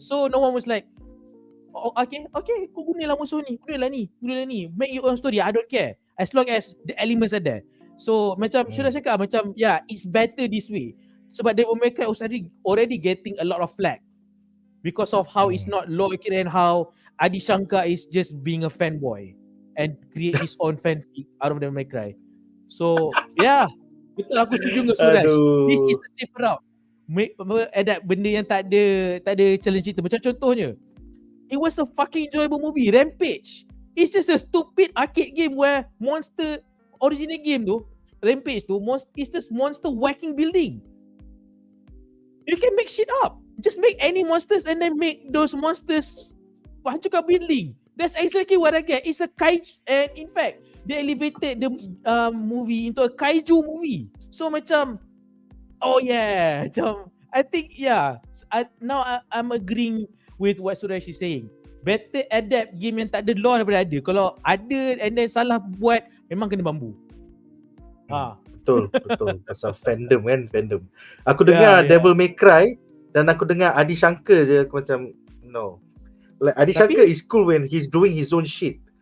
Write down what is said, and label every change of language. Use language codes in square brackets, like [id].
[en] So no one was like, oh, okay, [ms] kau gunalah musuh ni, gunalah ni, [en] make your own story, I don't care, as long as the elements are there. So [ms] macam sudah cakap, macam [en] it's better this way. Sebab Devil May Cry already getting a lot of flack because of how it's not law accurate and how Adi Shankar is just being a fanboy and create his own fanfic out of Devil May Cry. [ms] So betul, aku setuju dengan Suresh. [en] This is the safe route. [ms] Adapt benda yang tak ada challenge cerita. Macam contohnya, [en] it was a fucking enjoyable movie, Rampage. It's just a stupid arcade game where original game tu, Rampage tu, it's just monster whacking building. You can make shit up. Just make any monsters and then make those monsters [ms] hancurkan [en] building. That's exactly what I get. It's a kaiju, and in fact, they elevated the movie into a kaiju movie. So macam, I think now I'm agreeing with what Suresh is saying. [ms] Better adapt game yang tak ada law daripada ada. Kalau ada and then salah buat, memang kena bambu. Betul. Pasal fandom. Aku dengar Devil May Cry dan aku dengar Adi Shankar je, aku macam no. [en] Like Adi Shankar is cool when he's doing his own shit.